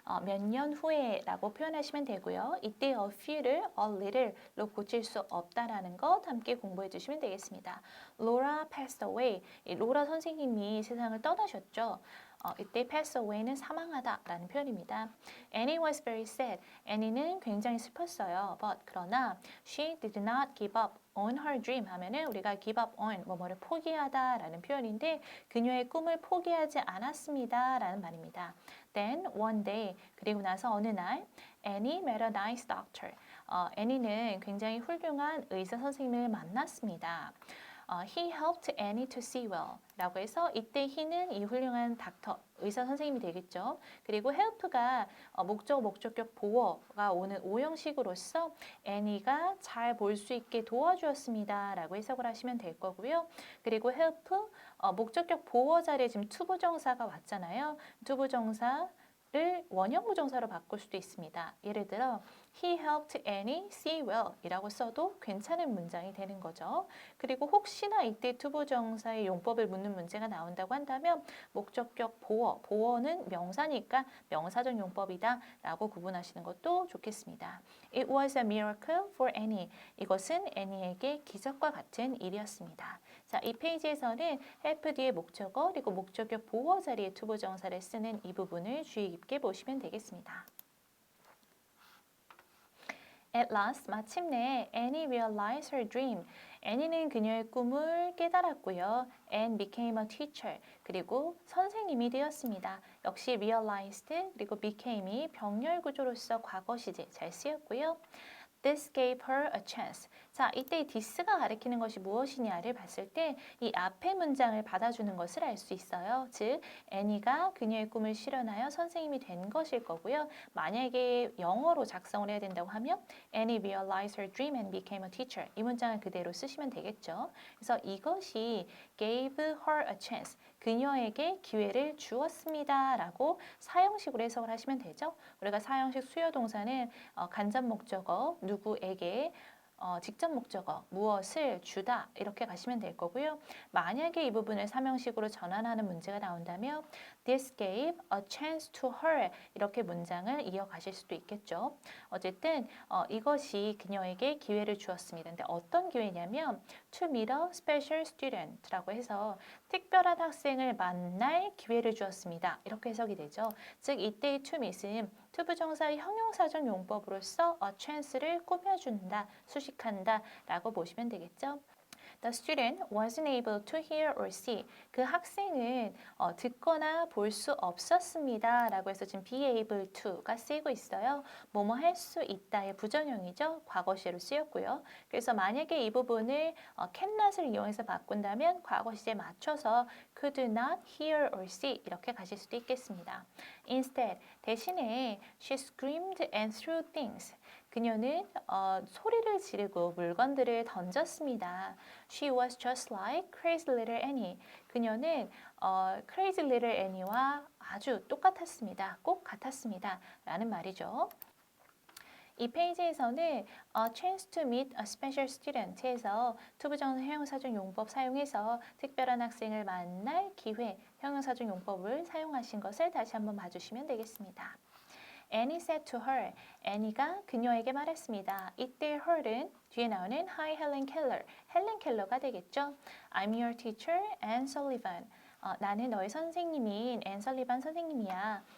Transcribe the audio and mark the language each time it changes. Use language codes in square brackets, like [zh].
[ko] 몇 년 후에라고 표현하시면 되고요. 이때 a few를 a little로 고칠 수 없다라는 것 함께 공부해 주시면 되겠습니다. [en] Laura passed away. [ko] 이 로라 선생님이 세상을 떠나셨죠. 이때 pass away는 사망하다라는 표현입니다. [en] Annie was very sad. [ko] Annie는 굉장히 슬펐어요. [en] But [ko] 그러나 [en] she did not give up on her dream [ko] 하면은 우리가 give up on 뭐뭐를 포기하다라는 표현인데 그녀의 꿈을 포기하지 않았습니다라는 말입니다. [en] Then one day [ko] 그리고 나서 어느 날 [en] Annie met a nice doctor. [ko] 애니는 굉장히 훌륭한 의사 선생님을 만났습니다. [en] He helped Annie to see well [ko] 라고 해서 이때 he는 이 훌륭한 닥터, 의사 선생님이 되겠죠. 그리고 help가 목적격 보어가 오는 오형식으로서 Annie가 잘 볼 수 있게 도와주었습니다 라고 해석을 하시면 될 거고요. 그리고 help, 목적격 보어 자리에 지금 투부정사가 왔잖아요. 투부정사 를 원형 부정사로 바꿀 수도 있습니다. 예를 들어 [en] He helped Annie see well [ko] 이라고 써도 괜찮은 문장이 되는 거죠. 그리고 혹시나 이때 투부정사의 용법을 묻는 문제가 나온다고 한다면 목적격 보어, 보어는 명사니까 명사적 용법이다 라고 구분하시는 것도 좋겠습니다. [en] It was a miracle for Annie. [ko] 이것은 애니에게 기적과 같은 일이었습니다. 자, 이 페이지에서는 help 뒤에 목적어 그리고 목적격 보어 자리에 투부정사를 쓰는 이 부분을 주의 깊게 보시면 되겠습니다. [en] At last, [ko] 마침내 [en] Annie realized her dream. [ko] 애니는 그녀의 꿈을 깨달았고요. [en] and became a teacher. [ko] 그리고 선생님이 되었습니다. 역시 realized 그리고 became이 병렬 구조로서 과거 시제 잘 쓰였고요. [en] This gave her a chance. [ko] 자, 이때 이 this가 가리키는 것이 무엇이냐를 봤을 때 이 앞의 문장을 받아주는 것을 알 수 있어요. 즉, 애니가 그녀의 꿈을 실현하여 선생님이 된 것일 거고요. 만약에 영어로 작성을 해야 된다고 하면 [en] Annie realized her dream and became a teacher. [ko] 이 문장을 그대로 쓰시면 되겠죠. 그래서 이것이 [en] gave her a chance. [ko] 그녀에게 기회를 주었습니다. 라고 사형식으로 해석을 하시면 되죠. 우리가 사형식 수요 동사는 간접 목적어, 누구에게 직접 목적어, 무엇을 주다 이렇게 가시면 될 거고요. 만약에 이 부분을 삼형식으로 전환하는 문제가 나온다면 [en] This gave a chance to her [ko] 이렇게 문장을 이어가실 수도 있겠죠. 어쨌든 이것이 그녀에게 기회를 주었습니다. 근데 어떤 기회냐면 [en] to meet a special student [ko] 라고 해서 특별한 학생을 만날 기회를 주었습니다. 이렇게 해석이 되죠. 즉 이때의 to meet은 투부정사의 형용사적 용법으로서 a chance를 꾸며준다, 수식한다 라고 보시면 되겠죠. [en] The student wasn't able to hear or see. [ko] 그 학생은 듣거나 볼 수 없었습니다. 라고 해서 지금 be able to가 쓰이고 있어요. 뭐뭐 할 수 있다의 부정형이죠. 과거시제로 쓰였고요. 그래서 만약에 이 부분을 cannot을 이용해서 바꾼다면 과거시제에 맞춰서 [en] could not hear or see [ko] 이렇게 가실 수도 있겠습니다. [en] Instead, [ko] 대신에 [en] she screamed and threw things. [ko] 그녀는 소리를 지르고 물건들을 던졌습니다. [en] She was just like crazy little Annie. [ko] 그녀는 crazy little Annie와 아주 똑같았습니다. 꼭 같았습니다. 라는 말이죠. 이 페이지에서는 [en] a chance to meet a special student [ko] 에서 투부정사 형용사적 용법 사용해서 특별한 학생을 만날 기회 형용사적 용법을 사용하신 것을 다시 한번 봐주시면 되겠습니다. [en] Annie said to her, [ko] Annie가 그녀에게 말했습니다. 이때 her는 뒤에 나오는 Hi Helen Keller, 헬렌 켈러가 되겠죠. [en] I'm your teacher, Anne Sullivan. [ko] 나는 너의 선생님인 앤 설리반 선생님이야.